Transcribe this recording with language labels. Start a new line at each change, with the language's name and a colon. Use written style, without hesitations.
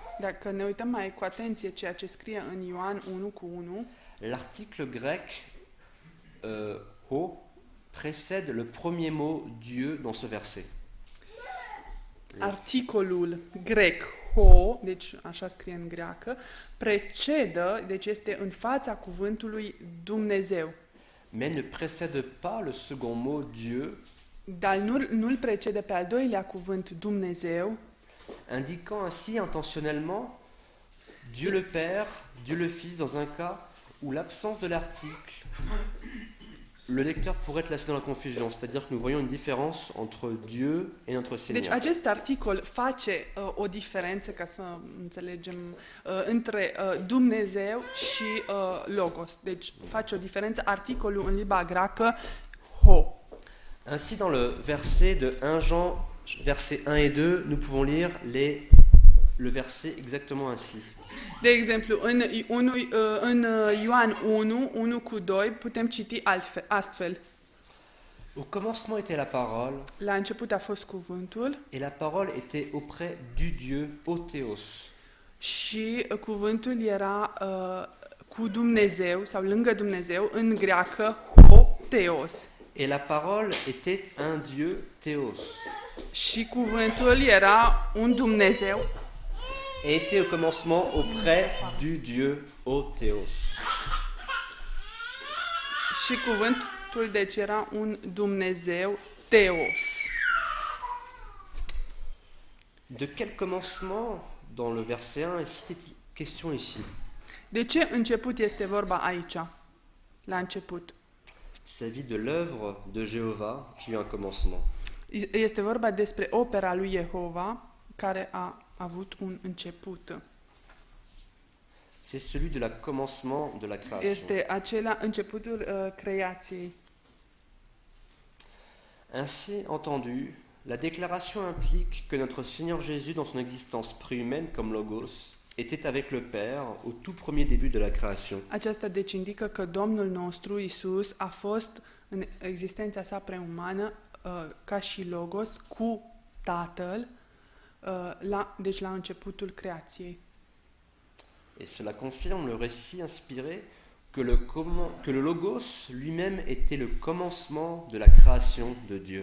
Romanian: Dacă ne uităm mai cu atenție ceea ce scrie în Ioan 1:1,
French: l'article grec ho précède le premier mot Dieu dans ce verset.
Romanian: articolul grec ho, deci așa scrie în greacă, precedă, deci este în fața cuvântului Dumnezeu.
French: Mais ne précède pas le second mot Dieu,
Romanian: Dar nu-l precede pe al doilea cuvânt Dumnezeu,
French: indiquant ainsi intentionnellement Dieu le Père, Dieu le Fils dans un cas où l'absence de l'article, le lecteur pourrait être laissé dans la confusion, c'est-à-dire que nous voyons une différence entre Dieu et notre Seigneur.
Romanian: Deci acest articol face o diferență, ca să înțelegem, între Dumnezeu și Logos. Deci face o diferență articolul în limba greacă ho.
French: Ainsi, dans le verset de 1 Jean, versets 1 et 2, nous pouvons lire le verset exactement ainsi.
Romanian: De exemplu, în Ioan 1:1-2 putem citi astfel.
French: Au commencement était la parole,
Romanian: La început a fost cuvântul
French: et la parole était auprès du Dieu, au Théos.
Romanian: și cuvântul era cu Dumnezeu sau lângă Dumnezeu, în greacă ho theos.
French: Et la parole était un Dieu, Théos.
Romanian: Și cuvântul era un Dumnezeu
French: Et était au commencement auprès du Dieu, au Théos.
Romanian: și cuvântul deci era un Dumnezeu Theos.
French: De quel commencement dans le verset 1 est question ici?
Romanian: De ce început este vorba aici? La început.
French: Il s'agit de l'œuvre de Jéhovah qui a eu un commencement.
Romanian: Este vorba despre opera lui Jehova care a avut un început.
French: C'est celui de la commencement de la création.
Romanian: Este acela începutul creației.
French: Ainsi entendu, la déclaration implique que notre Seigneur Jésus, dans son existence préhumaine comme Logos, était avec le Père au tout premier début de la création.
Romanian: Aceasta deci indică că Domnul nostru Isus a fost în existența sa preumană ca și Logos cu Tatăl, deci la începutul creației.
French: Et cela confirme le récit inspiré que le Logos lui-même était le commencement de la création de Dieu.